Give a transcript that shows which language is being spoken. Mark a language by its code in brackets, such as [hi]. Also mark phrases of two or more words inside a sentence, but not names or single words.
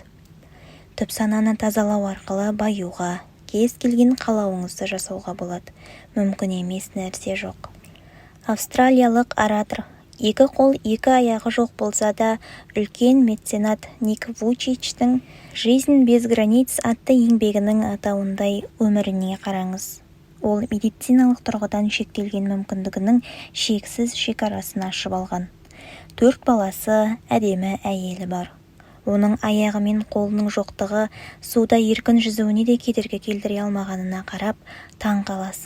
[kk] Түп сананы тазалау арқылы баюға, кез келген қалауыңызды жасауға болады. Мүмкін емес нәрсе жоқ. Австралиялық оратор, 2 қол 2 аяғы жоқ болса да, үлкен меценат Ник Вучичтің «Жизнь без границ» атты еңбегінің атауындай өміріне қараңыз. Ол медициналық тұрғыдан шектелген мүмкіндігінің шексіз шекарасын ашып алған. 4 баласы, әдемі әйелі бар. Оның аяғы мен қолының жоқтығы суда еркін жүзуіне де кедергі келтіре алмағанына қарап таң қаласың.